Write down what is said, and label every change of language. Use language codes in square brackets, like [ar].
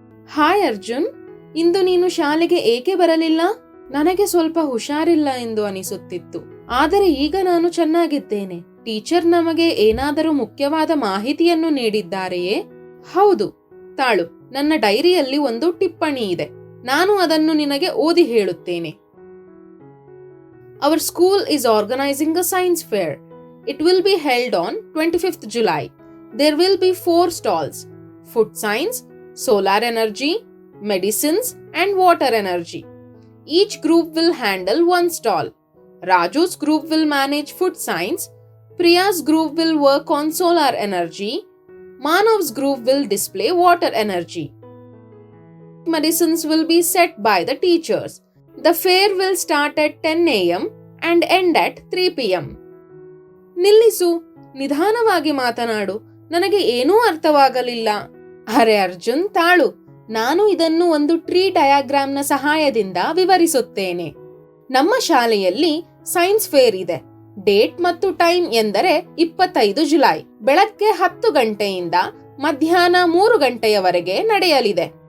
[kn] Hi Arjun, ಇಂದು ನೀನು ಶಾಲೆಗೆ ಏಕೆ ಬರಲಿಲ್ಲ? ನನಗೆ ಸ್ವಲ್ಪ ಹುಷಾರಿಲ್ಲ ಎಂದು ಅನಿಸುತ್ತಿತ್ತು, ಆದರೆ ಈಗ ನಾನು ಚೆನ್ನಾಗಿದ್ದೇನೆ. ಟೀಚರ್ ನಮಗೆ ಏನಾದರೂ ಮುಖ್ಯವಾದ ಮಾಹಿತಿಯನ್ನು ನೀಡಿದ್ದಾರೆಯೇ? ಹೌದು, ತಾಳು, ನನ್ನ ಡೈರಿಯಲ್ಲಿ ಒಂದು ಟಿಪ್ಪಣಿ ಇದೆ. ನಾನು ಅದನ್ನು ನಿನಗೆ ಓದಿ ಹೇಳುತ್ತೇನೆ. [en] Our school is organizing a science fair. It will be held on 25th July. There will be 4 stalls: food science, solar energy, medicines, and water energy. Each group will handle one stall. Raju's group will manage food science, Priya's group will work on solar energy, Manav's group will display water energy. Medicines will be set by the teachers. The fair will start at 10 a.m. and end at 3 p.m. [kn] ನಿಲ್ಲಿಸು, ನಿಧಾನವಾಗಿ ಮಾತನಾಡು, ನನಗೆ ಏನೂ ಅರ್ಥವಾಗಲಿಲ್ಲ. ಅರೆ ಅರ್ಜುನ್, ತಾಳು, ನಾನು ಇದನ್ನು ಒಂದು ಟ್ರೀ ಡಯಾಗ್ರಾಮ್ನ ಸಹಾಯದಿಂದ ವಿವರಿಸುತ್ತೇನೆ. ನಮ್ಮ ಶಾಲೆಯಲ್ಲಿ ಸೈನ್ಸ್ ಫೇರ್ ಇದೆ. ಡೇಟ್ ಮತ್ತು ಟೈಮ್ ಎಂದರೆ 25 ಜುಲೈ ಬೆಳಗ್ಗೆ 10 ಗಂಟೆಯಿಂದ ಮಧ್ಯಾಹ್ನ 3 ಗಂಟೆಯವರೆಗೆ ನಡೆಯಲಿದೆ.